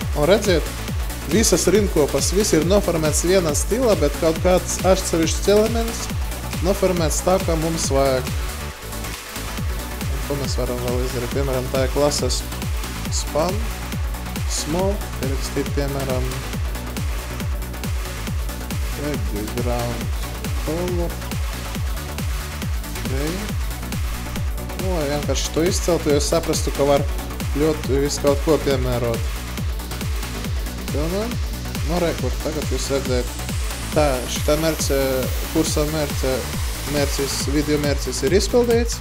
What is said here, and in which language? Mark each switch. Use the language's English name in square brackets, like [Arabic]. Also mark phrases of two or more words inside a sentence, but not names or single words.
[Latvian] Un redziet, visas rindkopas, viss ir noformēts vienā stilā, bet kaut kāds atsevišķs elements noformēts tā, kā mums vajag. Ko mēs varam vēl izdarīt? Piemēram, tā ir klases [English] span, small, [Latvian] pierakstīt, piemēram, [English] background color, grey. [Latvian] Lai vienkārši to izceltu, jo saprastu, ka var ļoti visu kaut ko piemērot. Pilnām. Rekur, tagad jūs redzēt. Tā, šitā kursa video mērķis ir izpildīts.